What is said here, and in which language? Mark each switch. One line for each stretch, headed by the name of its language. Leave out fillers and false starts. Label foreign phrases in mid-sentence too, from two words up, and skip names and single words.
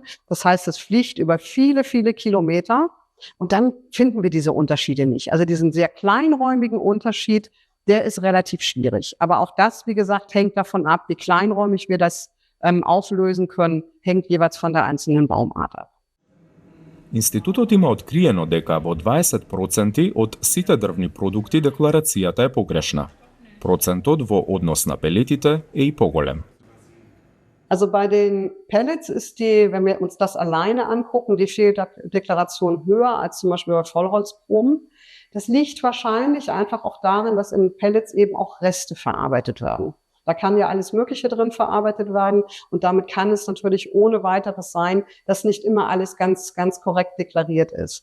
German: Das heißt, es fliegt über viele, viele Kilometer. Und dann finden wir diese Unterschiede nicht. Also diesen sehr kleinräumigen Unterschied, der ist relativ schwierig. Aber auch das, wie gesagt, hängt davon ab, wie kleinräumig wir das auflösen können, hängt jeweils von der einzelnen Baumart ab.
Macedonian: Институтот има откриено дека во 20% од сите дрвни продукти декларацијата е погрешна. Процентот во однос на пелетите е и поголем.
German: Also bei den Pellets ist wenn wir uns das alleine angucken, die Fehldeklaration höher als zum Beispiel bei Vollholzproben. Das liegt wahrscheinlich einfach auch darin, dass in Pellets eben auch Reste verarbeitet werden. Da kann ja alles Mögliche drin verarbeitet werden und damit kann es natürlich ohne weiteres sein, dass nicht immer alles ganz korrekt deklariert ist.